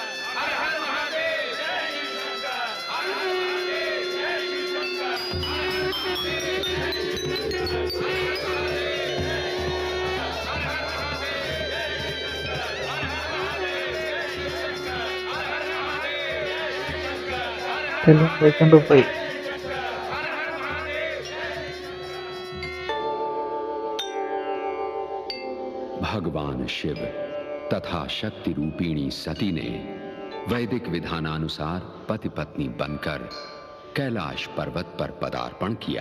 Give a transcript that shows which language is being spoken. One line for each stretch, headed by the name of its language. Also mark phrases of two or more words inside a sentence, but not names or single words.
Hindi: हर हर महादेव, जय शिव शंकर। हर हर महादेव, जय शिव शंकर। हर हर महादेव, जय शिव शंकर। हर हर महादेव, जय शिव शंकर। हर हर महादेव, जय शिव शंकर। हर हर महादेव, जय शिव शंकर। हर हर
English: Film version 2.
Hindi: भगवान शिव तथा शक्ति रूपिणी सती ने वैदिक विधानानुसार पति पत्नी बनकर कैलाश पर्वत पर पदार्पण किया।